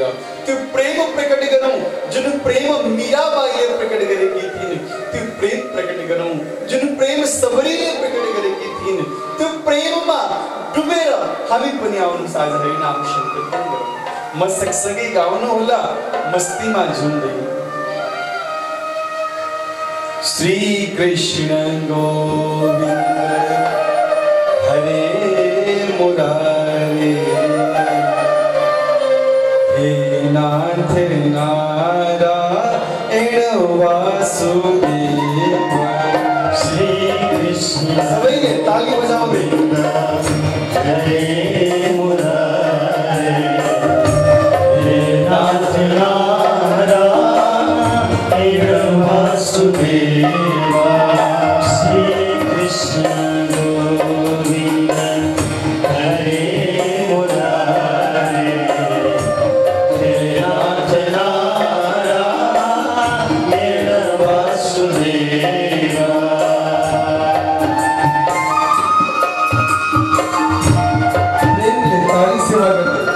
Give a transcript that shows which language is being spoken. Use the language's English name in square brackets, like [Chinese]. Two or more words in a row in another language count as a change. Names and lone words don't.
[Nepali] त्यो प्रेम प्रकट गरौँ जुन प्रेम मीराबाईले प्रकट गरेकी थिइन्। त्यो प्रेम प्रकट गरौँ जुन प्रेम सबरीले प्रकट गरेकी थिइन्। त्यो प्रेममा डुबेर हामी पनि आउनुहोस् आज हरिनाम संकीर्तन गरौँ। म सँगसँगै गाउनु होला मस्तीमा झुम्दै। [Sanskrit] श्री कृष्ण गोविंद हरे मुरारे, हे नाथ नारायण वासुदेव। श्री कृष्ण [Nepali] सबैले ताली बजाउँदै [Sanskrit] हरे मुरारे, हे नाथ नारायण वासुदेव। श्री कृष्ण गोविंद हरे मुरारे, हे नाथ नारायण वासुदेव। [Hindi] ताली सेवा करते